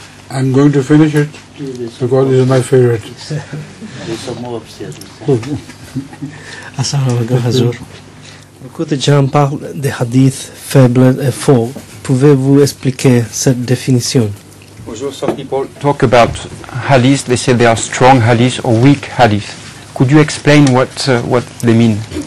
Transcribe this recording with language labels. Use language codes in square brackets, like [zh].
[en] I'm going to finish it because this is my favorite. There's some more upstairs. [ar] Assalamu alaikum, Hazur. [fr] Beaucoup de gens parlent des hadiths faibles et faux. Pouvez-vous expliquer cette définition? [en] Also, some people talk about hadiths, they say they are strong hadiths or weak hadiths. Could you explain what they mean?